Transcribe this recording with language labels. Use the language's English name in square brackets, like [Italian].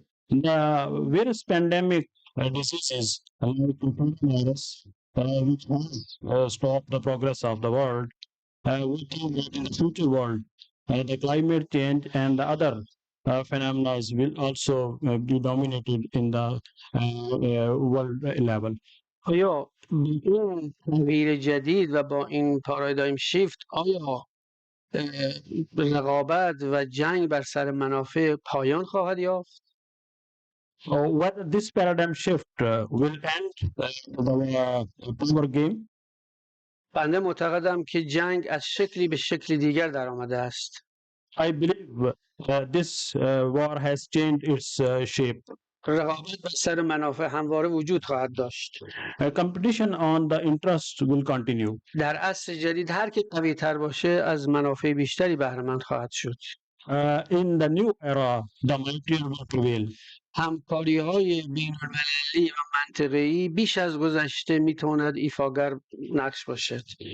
[English] The various pandemic diseases like coronavirus, which has stopped the progress of the world, we think that in the future world, the climate change and the other phenomena will also be dominated in the world level. [Persian] آیا این تغییر جدید و با این پارادایم شیفت آیا رقابت و جنگ بر سر منافع پایان خواهد یافت؟ [English] Whether this paradigm shift will end the power game? [Persian] بنده معتقدم که جنگ از شکلی به شکل دیگر در آمده است. [English] I believe this war has changed its shape. [Persian] رقابت بر سر منافع همواره وجود خواهد داشت. [English] Competition on the interest will continue. [Persian] در عصر جدید هر که قوی تر باشه از منافع بیشتری بهره مند خواهد شد. [English] In the new era, the mightier will prevail. [Persian] همکاری های بین المللی و منطقه‌ای بیش از گذشته میتواند ایفاگر نقش باشد.